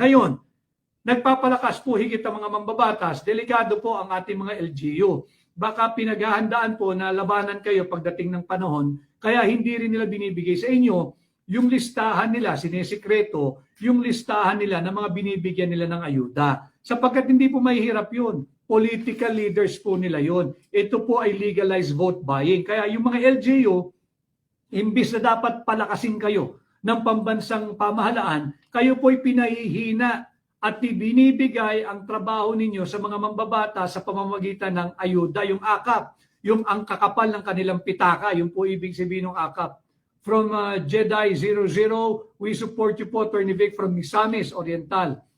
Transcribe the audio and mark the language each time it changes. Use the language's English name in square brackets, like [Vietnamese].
[Filipino] Ngayon, nagpapalakas po higit ang mga mambabatas, delikado po ang ating mga LGU. Baka pinaghahandaan po na labanan kayo pagdating ng panahon, kaya hindi rin nila binibigay sa inyo yung listahan nila, sinesikreto, yung listahan nila ng mga binibigyan nila ng ayuda. Sapagkat hindi po mahihirap yun. Political leaders po nila yun. Ito po ay [English] legalized vote buying. [Filipino] Kaya yung mga LGU, imbis na dapat palakasin kayo ng pambansang pamahalaan, kayo po ay pinahihina at binibigay ang trabaho ninyo sa mga mambabata sa pamamagitan ng ayuda, yung AKAP, yung ang kakapal ng kanilang pitaka, yung po ibig sabihin ng AKAP. [English] From Jedi 00, we support you po, Attorney Vic from Misamis Oriental.